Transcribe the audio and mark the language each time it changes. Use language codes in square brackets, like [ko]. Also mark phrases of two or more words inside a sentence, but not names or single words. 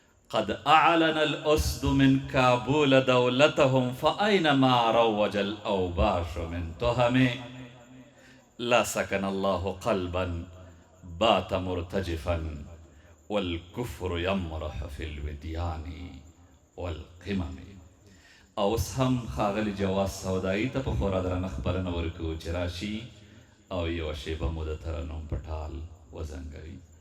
[ar] قد أعلن الأسد من كابول دولتهم، فأين ما روج الأوباش من تهم؟ لا سكن الله قلبا بات مرتجفا، والكفر يمرح في الوديان والقمم. [ps] اوس هم ښاغلي جواز سودایي ته په خورا درنه خبرنه ورکوو چې راشي او یوه شیبه مو د ترنم په ټال وزنګوي.